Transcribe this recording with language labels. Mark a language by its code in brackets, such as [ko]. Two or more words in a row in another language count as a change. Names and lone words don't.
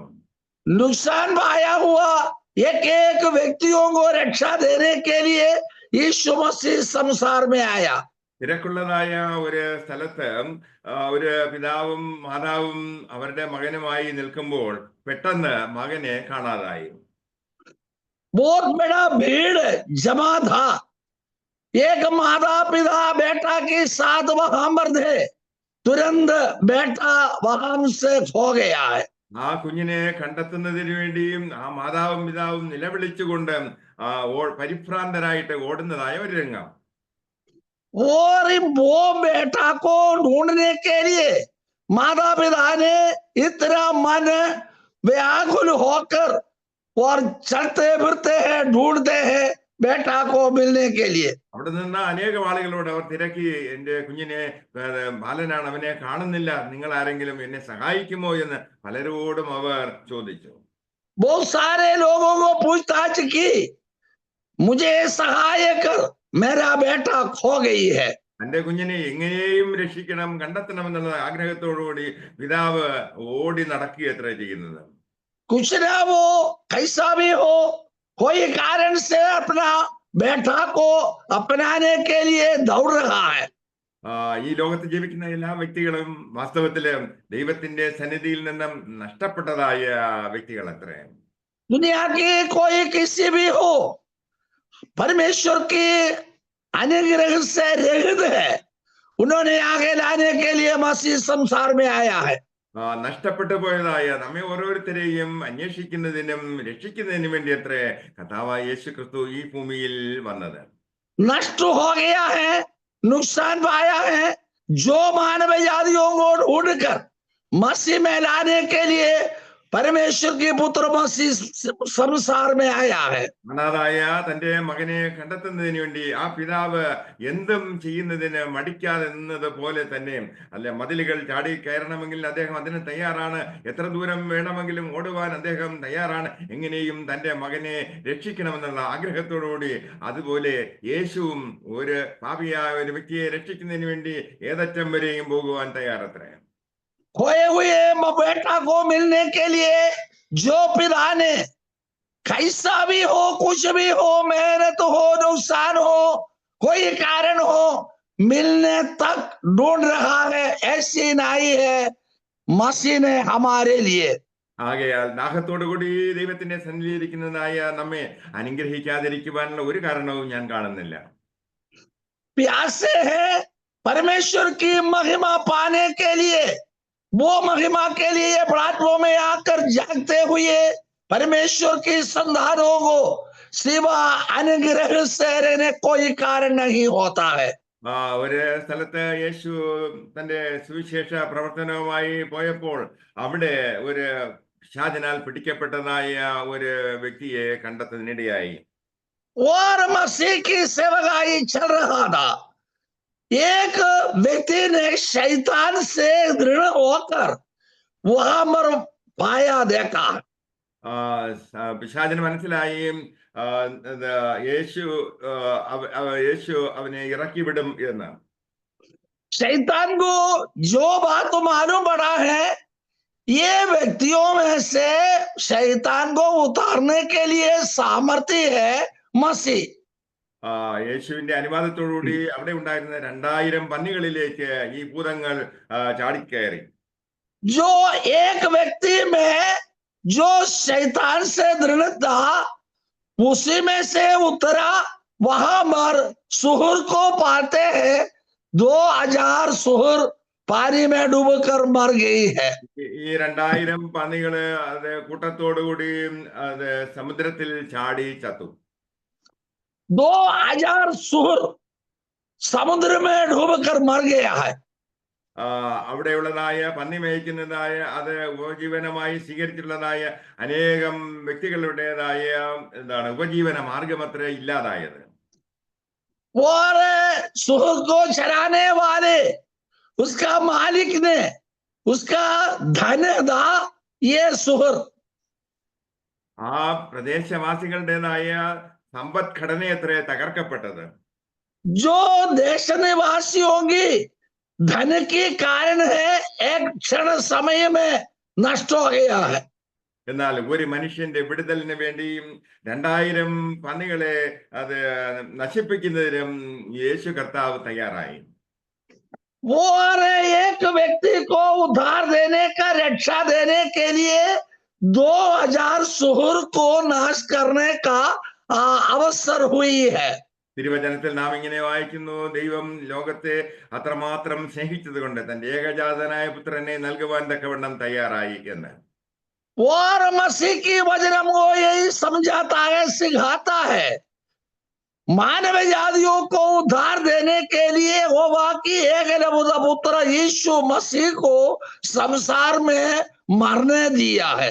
[hi] नुकसान पाया हुआ एक एक व्यक्तियों को रक्षा देने के लिए यीशु मसीह संसार में आया. [ml] തിരക്കുള്ളതായ ഒരു സ്ഥലത്ത് ഒരു പിതാവും മാതാവും അവരുടെ മകനുമായി നിൽക്കുമ്പോൾ പെട്ടെന്ന് മകനെ കാണാതായി. [hi] बहुत बड़ा भीड़ जमा था. एक माता पिता बेटा के साथ वहां पर थे. तुरंत बेटा वहां से खो गया है. [ml] ആ കുഞ്ഞിനെ കണ്ടെത്തുന്നതിന് വേണ്ടിയും ആ മാതാവും പിതാവും നിലവിളിച്ചുകൊണ്ട് പരിഭ്രാന്തരായിട്ട് ഓടുന്നതായ ഒരു രംഗം. [hi] और वो बेटा को ढूंढने के लिए माता पिता ने इतना मन व्याकुल होकर और चलते फिरते हैं, ढूंढते हैं बेटा को मिलने के लिए. [ml] അവിടെ നിന്ന് അനേകം ആളുകളോട് അവർ തിരക്കി, എന്റെ കുഞ്ഞിനെ ബാലനാണ്, അവനെ കാണുന്നില്ല, നിങ്ങൾ ആരെങ്കിലും എന്നെ സഹായിക്കുമോ എന്ന് പലരോടും അവർ ചോദിച്ചു. [hi] बहुत सारे लोगों को पूछताछ की, मुझे सहाय कर, मेरा बेटा खो गई है. [ml] തന്റെ കുഞ്ഞിനെ എങ്ങനെയും രക്ഷിക്കണം, കണ്ടെത്തണമെന്നുള്ള ആഗ്രഹത്തോടുകൂടി പിതാവ് ഓടി നടക്കുകയത്ര ചെയ്യുന്നത്. [hi] कुछ ना वो कैसा भी हो, कोई कारण से अपना बेटा को अपनाने के लिए दौड़ रहा है. [ml] ഈ ലോകത്ത് ജീവിക്കുന്ന എല്ലാ വ്യക്തികളും വാസ്തവത്തില് ദൈവത്തിന്റെ സന്നിധിയിൽ നിന്നും നഷ്ടപ്പെട്ടതായ വ്യക്തികൾ അത്രേ. [hi] दुनिया की कोई किसी भी हो, परमेश्वर की अनुग्रह से रहित है. उन्होंने आगे लाने के लिए मसीह संसार में आया है. [ml] നഷ്ടപ്പെട്ടു പോയതായ നമ്മെ ഓരോരുത്തരെയും അന്വേഷിക്കുന്നതിനും രക്ഷിക്കുന്നതിനും വേണ്ടി അത്രേ കർത്താവായ യേശു ക്രിസ്തു ഈ ഭൂമിയിൽ വന്നത്. [hi] नष्ट हो गया है, नुकसान पाया है, जो मानव जातियों को ढूंढकर मसीह में लाने के लिए परमेश्वर के पुत्र मसीह संसार में आया है. [ml] അനാഥായ തന്റെ മകനെ കണ്ടെത്തുന്നതിന് വേണ്ടി ആ പിതാവ് എന്തും ചെയ്യുന്നതിന് മടിക്കാതെ നിന്നത് പോലെ തന്നെ അല്ല, മതിലുകൾ ചാടി കയറണമെങ്കിൽ അദ്ദേഹം അതിന് തയ്യാറാണ്, എത്ര ദൂരം വേണമെങ്കിലും ഓടുവാൻ അദ്ദേഹം തയ്യാറാണ്, എങ്ങനെയും തന്റെ മകനെ രക്ഷിക്കണമെന്നുള്ള ആഗ്രഹത്തോടുകൂടി അതുപോലെ യേശുവും ഒരു പാപിയായ ഒരു വ്യക്തിയെ രക്ഷിക്കുന്നതിന് വേണ്ടി ഏതറ്റം വരെയും പോകുവാൻ തയ്യാറത്രേ. [hi] खोए हुए बेटा को मिलने के लिए जो पिता ने कैसा भी हो, कुछ भी हो, मेहनत हो, नुकसान हो, कोई कारण हो, मिलने तक ढूंढ रहा है, ऐसी नहीं है मसीह ने हमारे लिए. [ml] ആകയാൽ ദാഹത്തോടുകൂടി ദൈവത്തിന്റെ സന്നിധിയിരിക്കുന്നതായ നമ്മെ അനുഗ്രഹിക്കാതിരിക്കുവാനുള്ള ഒരു കാരണവും ഞാൻ കാണുന്നില്ല. [hi] प्यासे है परमेश्वर की महिमा पाने के लिए, वो महिमा के लिए प्लेटफॉर्म में आकर जागते हुए परमेश्वर की संतानों को सिवा अनुग्रह से रहने कोई कारण नहीं होता है. [ml] ഒരു സ്ഥലത്ത് യേശു തന്റെ സുവിശേഷ പ്രവർത്തനവുമായി പോയപ്പോൾ അവിടെ ഒരു പിശാചിനാൽ പിടിക്കപ്പെട്ടതായ ഒരു വ്യക്തിയെ കണ്ടെത്തുന്നതിനിടയായി. [hi] और मसीह की सेवकाई चल रहा था. एक व्यक्ति ने शैतान से दृढ़ होकर वहां पर पाया, देखा. [ml] പിശാചിന് മനസ്സിലായി യേശു അവനെ ഇറക്കി വിടും എന്ന്. [hi] शैतान को जो बात मालूम पड़ा है, ये व्यक्तियों में से शैतान को उतारने के लिए सामर्थ्य है मसीह. [ml] യേശുവിന്റെ അനുവാദത്തോടുകൂടി അവിടെ ഉണ്ടായിരുന്ന 2000 പന്നികളിലേക്ക് ഈ ഭൂതങ്ങൾ ചാടിക്കയറി. [hi] जो एक व्यक्ति में जो शैतान से दृढ़ था, उसी में से उतरा, वहां पर सुहर को पाते हैं. 2000 सुहर पानी में डूबकर मर गई है. [ml] ഈ 2000 പന്നികള് അത് കൂട്ടത്തോടുകൂടി അത് സമുദ്രത്തിൽ ചാടി ചത്തു. [hi] 2000 सुहर समुद्र में डूबकर मर गया है. [ml] അവിടെയുള്ളതായ പന്നി മേയ്ക്കുന്നതായ അത് ഉപജീവനമായി സ്വീകരിച്ചിട്ടുള്ളതായ അനേകം വ്യക്തികളുടേതായ എന്താണ് ഉപജീവന മാർഗമത്ര ഇല്ലാതായത്. [hi] और सुहर को चराने वाले उसका मालिक ने उसका धन दा ये सुहर. [ml] ആ പ്രദേശവാസികളുടേതായ സമ്പദ്ഘടനയത്രേ തകർക്കപ്പെട്ടത്. [hi] जो देश निवासियों की धन के कारण है एक क्षण समय में नष्ट हो गया है. [ml] എന്നാൽ ഒരു മനുഷ്യന്റെ വിടുതലിന് വേണ്ടിയും 2000 പന്നികളെ അത് നശിപ്പിക്കുന്നതിനും യേശു കർത്താവ് തയ്യാറായി. [hi] वो और एक व्यक्ति को उद्धार देने का रक्षा देने के लिए 2000 सुहर को नाश करने का अवसर हुई है. [ml] തിരുവചനത്തിൽ നാം ഇങ്ങനെ വായിക്കുന്നു, ദൈവം ലോകത്തെ അത്രമാത്രം സ്നേഹിച്ചത് കൊണ്ട് തന്റെ ഏകജാതനായ പുത്രനെ നൽകുവാൻ തക്കവണ്ണം തയ്യാറായി എന്ന്. [hi] और मसीह की वचन हमको यही समझाता है, सिखाता है, मानव जातियों को उद्धार देने के लिए होगा कि एक पुत्र यीशु मसीह को संसार में मरने दिया है.